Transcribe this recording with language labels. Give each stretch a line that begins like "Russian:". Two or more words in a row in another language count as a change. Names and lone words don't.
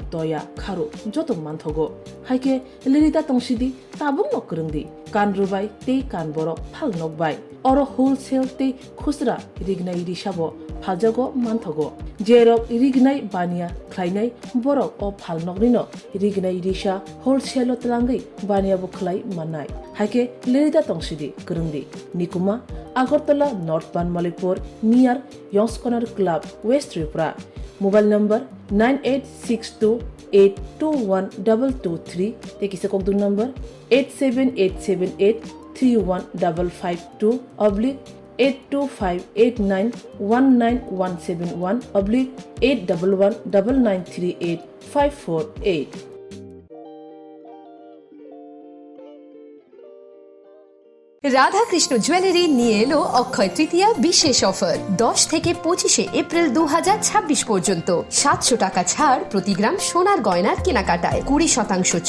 Kok Borok: तया खारु जत मानथगो हाइके लिरिदा तंसिदि ताबुं नकरंदि कान रुबाय ते कान बरो फाल नकबाय अर होलसेल ते खुसरा रिगनाय रिसाबो फालजागो मानथगो जेरक रिगनाय बानिया ख्लायनाय बरक अ फाल नकनिनो रिगनाय रिसा होलसेल तलांगै बानिया बो ख्लाय माननाय हाइके लिरिदा तंसिदि करंदि निकुमा Agartala, North Banmalipur, near Yonsconer Club, West Tripura.
English: Mobile number 9862821223. Take a second number 87878 oblique 82589191171 oblique 8119938
Bangla: রাধাকৃষ্ণ জুয়েলারি নিয়ে এলো অক্ষয় তৃতীয়া বিশেষ অফার 10 থেকে 25 এপ্রিল 2026 পর্যন্ত 700 টাকা ছাড় প্রতি গ্রাম সোনার গয়নার কেনাকাটায় 20%